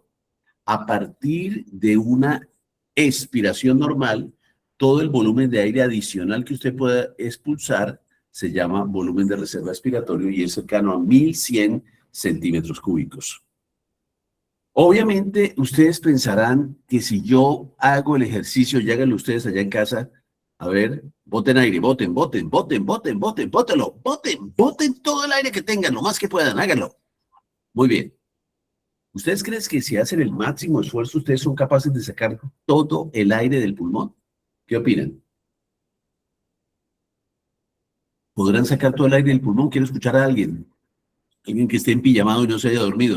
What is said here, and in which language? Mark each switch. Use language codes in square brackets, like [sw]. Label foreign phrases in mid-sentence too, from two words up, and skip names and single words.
[es] A partir de una expiración normal, todo el volumen de aire adicional que usted pueda expulsar se llama volumen de reserva expiratorio y es cercano a 1.100 centímetros cúbicos. Obviamente, ustedes pensarán que si yo hago el ejercicio, y háganlo ustedes allá en casa, a ver, boten aire, boten, boten, boten, boten, boten, bótenlo, boten, boten todo el aire que tengan, lo más que puedan, háganlo. Muy bien. ¿Ustedes creen que si hacen el máximo esfuerzo, ustedes son capaces de sacar todo el aire del pulmón? ¿Qué opinan? ¿Podrán sacar todo el aire del pulmón? Quiero escuchar a alguien. Alguien que esté empillamado y no se haya dormido.